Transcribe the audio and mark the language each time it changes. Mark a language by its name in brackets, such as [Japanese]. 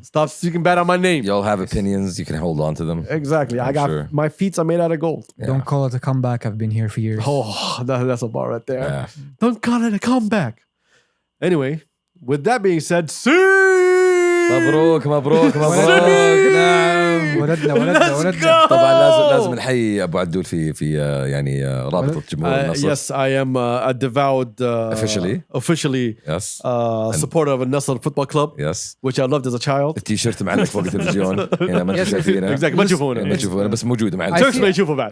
[English] Stop speaking bad on my name. y'all have opinions. You can hold on to them. Exactly. I got sure. my feet are made out of gold. Yeah. Don't call it a comeback. I've been here for years. Oh, that's a bar right there. Yeah. Don't call it a comeback. Anyway, with that being said, see. [Arabic] مبروك مبروك مبروك نعم ولدنا طبعا لازم نحيي ابو عدول في يعني رابطه جمهور النصر. [English] Yes, I am a devout officially Yes. supporter of a Nasr football club, Yes. which I loved as a child. [Arabic] التيشيرت معلق فوق التلفزيون هنا ما انتم شايفينه. [English] Exactly. [Arabic] ما تشوفونا. ما تشوفونا بس موجود معلق. Turks ما يشوفوا بعد.